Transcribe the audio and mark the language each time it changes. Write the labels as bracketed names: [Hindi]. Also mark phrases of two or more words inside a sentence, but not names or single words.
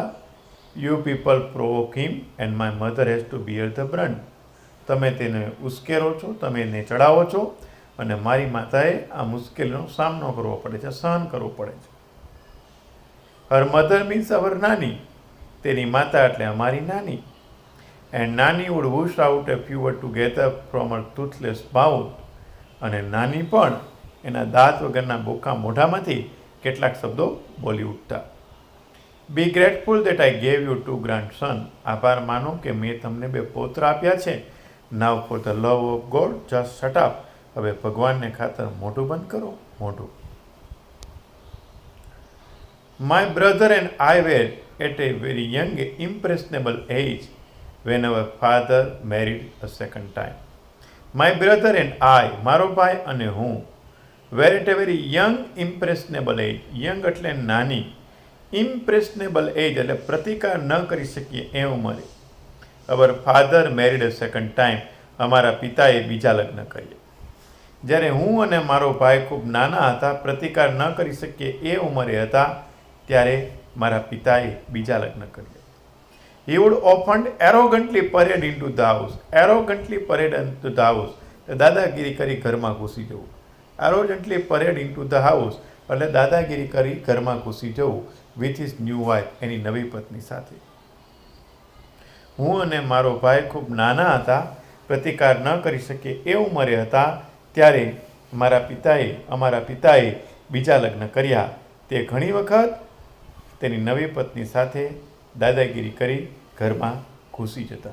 [English] You people provoke him and my mother has to bear the brunt. [Gujarati] તમે તેને ઉશ્કેરો છો, તમે એને ચડાવો છો અને મારી માતાએ આ મુશ્કેલીનો સામનો કરવો પડે છે, સહન કરવું પડે છે. [English] Her mother means our નાની. [Gujarati] તેની માતા એટલે અમારી નાની. [English] and nani would whoosh out a few words together from her toothless mouth. [Gujarati] અને નાની પણ એના દાંત વગરના બોખા મોઢામાંથી કેટલાક શબ્દો બોલી ઉઠતા. [English] Be grateful that I gave you two grandson. [Gujarati] આભાર માનો કે મેં તમને 2 પૌત્ર આપ્યા છે. [English] now for the love of God just shut up. [Gujarati] હવે ભગવાનને ખાતર મોઢું બંધ કરો, મોઢું. [English] My brother and I were at a very young impressionable age when our father married a second time. My brother and I, [Gujarati] મારો ભાઈ અને હું, [English] were at a very young impressionable age. [Gujarati] Young એટલે નાની, [English] impressionable age [Gujarati] એટલે પ્રતિકાર ન કરી શકીએ એ ઉંમરે. [English] our father married a second time. [Gujarati] અમારા પિતાએ બીજા લગ્ન કર્યા. જ્યારે હું અને મારો ભાઈ ખૂબ નાના હતા, પ્રતિકાર ન કરી શકીએ એ ઉંમરે હતા, ત્યારે મારા પિતાએ બીજા લગ્ન કર્યા. [English] He would often arrogantly parade into the house. Arrogantly parade into the house. [Gujarati] દાદાગીરી કરી ઘરમાં ઘૂસી જવું. [English] Arrogantly parade into the house [Gujarati] એટલે દાદાગીરી કરી ઘરમાં ઘૂસી જવું [English] with his new wife, [Gujarati] એની નવી પત્ની સાથે. હું અને મારો ભાઈ ખૂબ નાના હતા, પ્રતિકાર ન કરી શકીએ એ ઉંમરે હતા, ત્યારે અમારા પિતાએ બીજા લગ્ન કર્યા. તે ઘણી વખત તેની નવી પત્ની સાથે દાદાગીરી કરી ઘરમાં ઘૂસી જતા.